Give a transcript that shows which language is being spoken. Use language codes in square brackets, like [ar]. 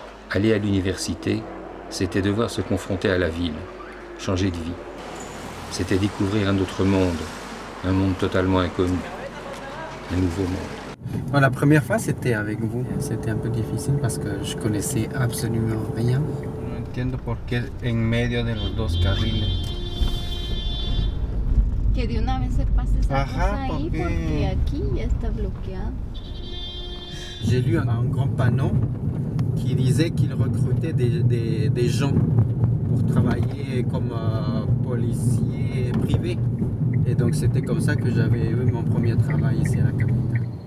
[fr] Aller à l'université, c'était devoir se confronter à la ville, changer de vie. C'était découvrir un autre monde, un monde totalement inconnu, un nouveau monde. Bon, la première fois, c'était avec vous. C'était un peu difficile parce que je connaissais absolument rien. [es] No entiendo por qué en medio de los dos carriles. Que de una vez se pase esa cosa ahí porque aquí ya está bloqueado. [fr] J'ai lu un grand panneau qui disait qu'il recrutait des gens pour travailler comme policier privé. Et donc c'était comme ça que j'avais eu mon premier travail ici à la capitale.